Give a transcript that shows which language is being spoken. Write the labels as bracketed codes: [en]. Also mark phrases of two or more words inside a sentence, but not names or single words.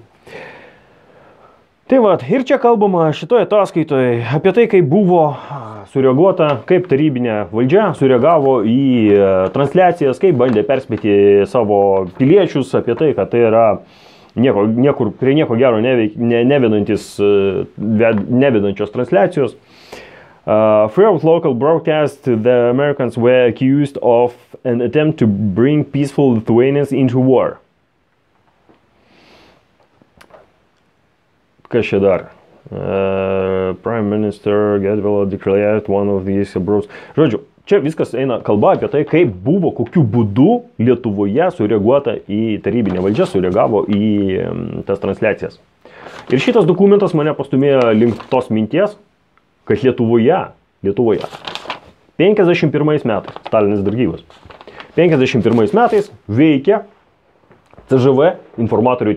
[lt] Tai va, ir čia kalbama šitoje ataskaitoje apie tai, kaip buvo sureaguota, kaip tarybinė valdžia sureagavo į transliacijas, kaip bandė perspėti savo piliečius apie tai, kad tai yra niekur prie nieko gero nevedančios transliacijos. [en] Throughout local broadcast, the Americans were accused of an attempt to bring peaceful Lithuanians into war. [lt] Kas čia dar? [en] Prime Minister Gedvilo declared one of these abroad. [lt] Žodžiu, čia viskas eina kalba apie tai, kaip buvo, kokiu būdu Lietuvoje sureaguota į tarybinę valdžią, sureagavo į tas transliacijas. Ir šitas dokumentas mane pastumėjo link tos minties, kad Lietuvoje 51 metais, Stalinas dar gyvas, 51 metais veikia CŽV informatorių tinklas.